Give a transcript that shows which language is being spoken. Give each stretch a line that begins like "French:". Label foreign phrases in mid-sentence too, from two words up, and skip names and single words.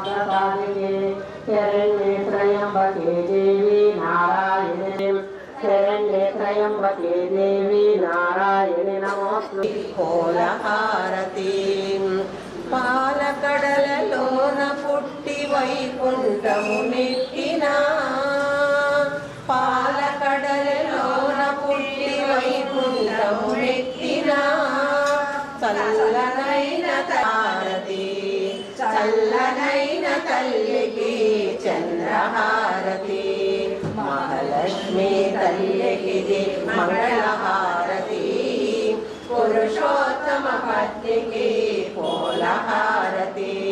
Sanskrit: साधिके शरण्ये त्र्यंबके देवी नारायणे शरण्ये त्र्यंबके देवी नारायणे नमोस्तुते
Telugu: कोलहारती పాలకడలలోన పుట్టి వైకుంఠము నెక్కినా పాలకడలలోన పుట్టి వైకుంఠము నెక్కినా చల్లనైన హారతి చల్లనైన తల్లికి చంద్రహారతి మహాలక్ష్మి తల్లికి మంగళహారతి పురుషోత్తమ పత్నికి పోలహారతి